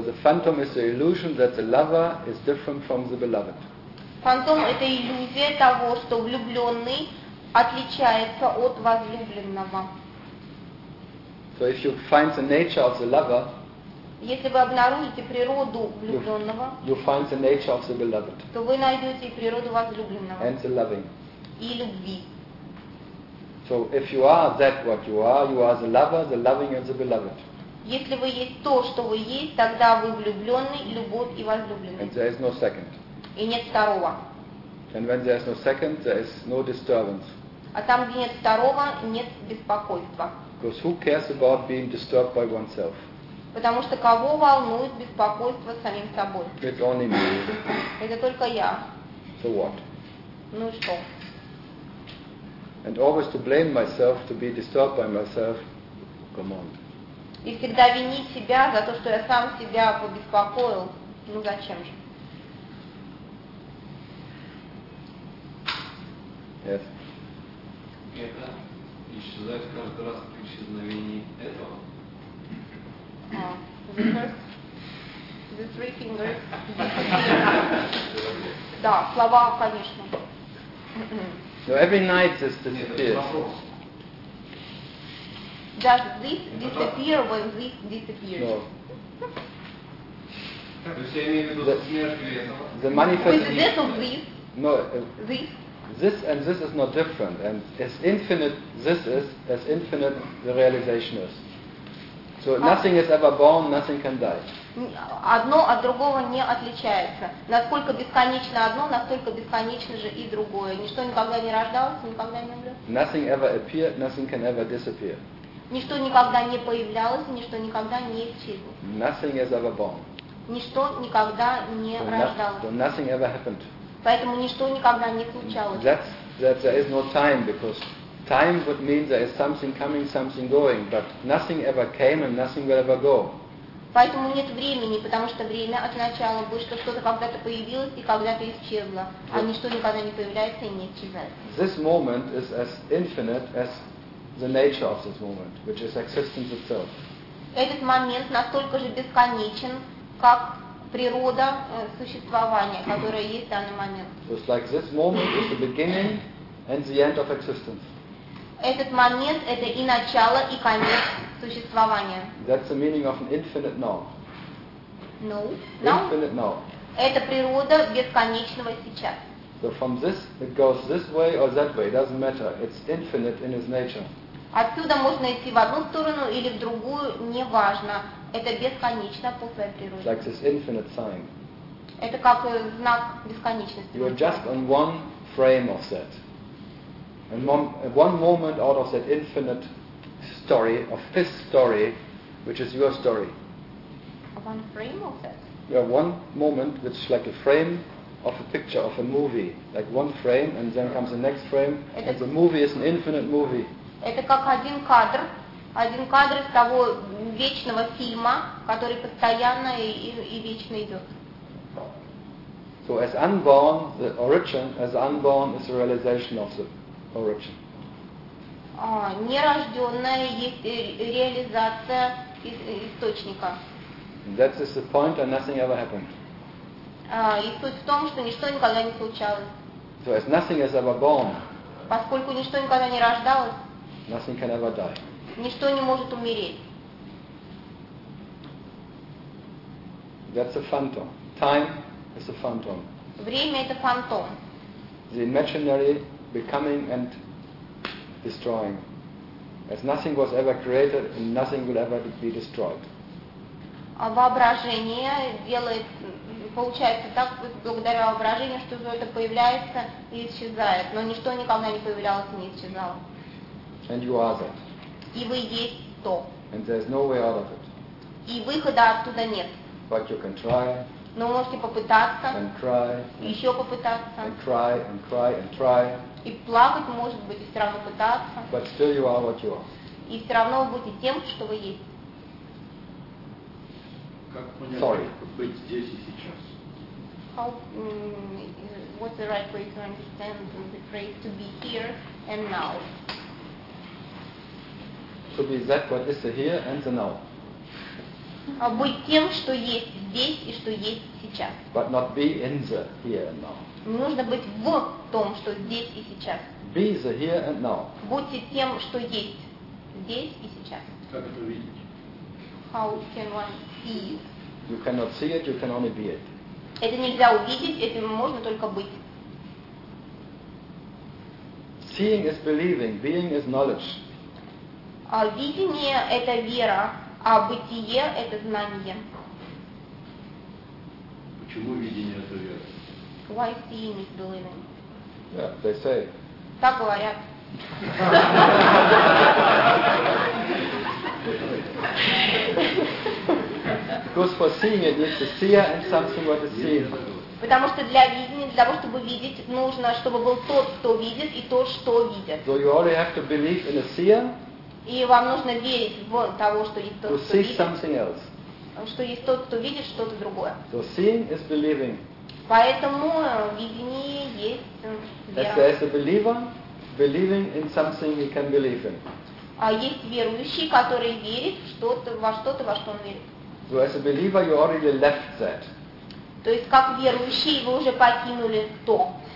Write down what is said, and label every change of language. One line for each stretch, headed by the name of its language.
English: So the phantom is the illusion that the lover is different from the beloved.
Russian: Фантом это иллюзия того, что влюбленный отличается от возлюбленного.
English: So if you find the nature of the lover,
Russian: если вы обнаружите природу влюбленного,
English: you find the nature of the beloved.
Russian: То вы найдете природу возлюбленного.
English: And the loving.
Russian: И любви.
English: So if you are that what you are the lover, the loving and the beloved.
Russian: Если вы есть то, что вы есть, тогда вы влюбленный, любовь и возлюбленный.
English: And there is no second.
Russian: И нет второго.
English: And when there is no second, there is no disturbance.
Russian: А там, где нет второго, нет беспокойства.
English: Because who cares about being disturbed by oneself?
Russian: Потому что кого волнует беспокойство самим собой?
English: It's only me.
Russian: Это только я.
English: So what?
Russian: Ну и что?
English: And always to blame myself, to be disturbed by myself. Come on.
Russian: И всегда винить себя за то, что я сам себя побеспокоил. Ну зачем же?
English: Yes.
Russian: Это исчезает каждый раз при исчезновении этого.
English: The three fingers.
Russian: Да, слова, конечно.
English: So every night this disappears. Does this disappear when this disappears? No. The manifestation. With the death of this. No. This. This and this is not different. And as infinite this is, as infinite the realization is. So nothing is ever born, nothing can die.
Russian: одно от другого не отличается. Насколько бесконечно одно, настолько бесконечно же и другое. Ничто никогда не рождалось, никогда не умрет.
English: Nothing ever appeared, nothing can ever disappear.
Russian: Ничто никогда не появлялось, ничто никогда не исчезло.
English: Nothing is ever born.
Russian: Ничто никогда не рождалось.
English: So nothing ever happened.
Russian: Поэтому ничто никогда не случалось.
English: That there is no time, because time would mean there is something coming, something going, but nothing ever came and nothing will ever go.
Russian: Поэтому нет времени, потому что время означало бы, что что-то когда-то появилось и когда-то исчезло, а ничто никогда не появляется и не исчезает.
English: This moment is as infinite as the nature of this moment, which is existence itself.
Russian: Этот момент настолько же бесконечен, как природа существования, которая есть в данный момент.
English: So it's like this moment is the beginning and the end of existence.
Russian: Этот момент – это и начало, и конец существования.
English: That's the meaning of an infinite now. No. Infinite now.
Russian: Это природа бесконечного сейчас.
English: So from this it goes this way or that way. It doesn't matter. It's infinite in its nature.
Russian: Отсюда можно идти в одну сторону или в другую, неважно. Это бесконечно по своей природе.
English: Like this infinite sign.
Russian: Это как знак бесконечности.
English: You are just on one frame of that. And one moment out of that infinite story, of this story, which is your story. One frame of that? Yeah, one moment, which is like a frame of a picture, of a movie. Like one frame, and then comes the next frame, and the movie is an infinite movie.
Russian: Это как один кадр из того вечного фильма, который постоянно и вечно идет.
English: So as unborn, the origin, as unborn is the realization of the origin.
Russian: Нерожденная есть реализация источника.
English: That is the point, and nothing ever happened.
Russian: И суть в том, что ничто никогда не случалось.
English: So as nothing is ever born.
Russian: Поскольку ничто никогда не рождалось.
English: Nothing can ever die.
Russian: Ничто не может умереть.
English: That's a phantom. Time is a phantom.
Russian: Время это фантом.
English: The imaginary becoming and destroying. As nothing was ever created and nothing will ever be destroyed.
Russian: А воображение делает, получается так, благодаря воображению, что все это появляется и исчезает. Но ничто никогда не появлялось и не исчезало.
English: And you are that.
Russian: И вы есть то.
English: And there's no way out of it.
Russian: И выхода оттуда нет.
English: But you can try.
Russian: Но можете попытаться.
English: And try.
Russian: Еще попытаться.
English: And try and try and try.
Russian: И плакать может быть и все равно пытаться.
English: But still you are what you are.
Russian: И все равно вы будете тем, что вы есть. Как понять, Sorry. Быть здесь и сейчас?
English: How what's the right way to understand the phrase to be here and now? To be that what is the here and the now.
Russian: Быть тем, что есть здесь и что есть сейчас.
English: But not be in the here and now.
Russian: Нужно быть в том, что здесь и сейчас.
English: Be the here and now.
Russian: Будьте тем, что есть здесь и сейчас. Как это видеть?
English: How can one see it? You cannot see it, you can only be it.
Russian: Это нельзя увидеть, этим можно только быть.
English: Seeing is believing, being is knowledge.
Russian: Видение – это вера, а бытие – это знание. Почему видение – это вера?
English: Why seeing is believing? Yeah, they say.
Russian: Так говорят.
English: Because for seeing it needs a seer and something what is seen.
Russian: Потому что для видения, для того, чтобы видеть, нужно, чтобы был тот, кто видит, и тот, что видит.
English: So you already have to believe in a seer.
Russian: И вам нужно верить в того, что есть тот, кто видит.
English: Something else.
Russian: Что есть тот, кто видит что-то другое.
English: So seeing is believing.
Russian: Поэтому видение есть вера.
English: As there is a believer, believing in something he can believe in.
Russian: А есть верующий, который верит в что-то, во что он верит.
English: So as a believer, you already left that.
Russian: То есть как верующий, вы уже покинули то.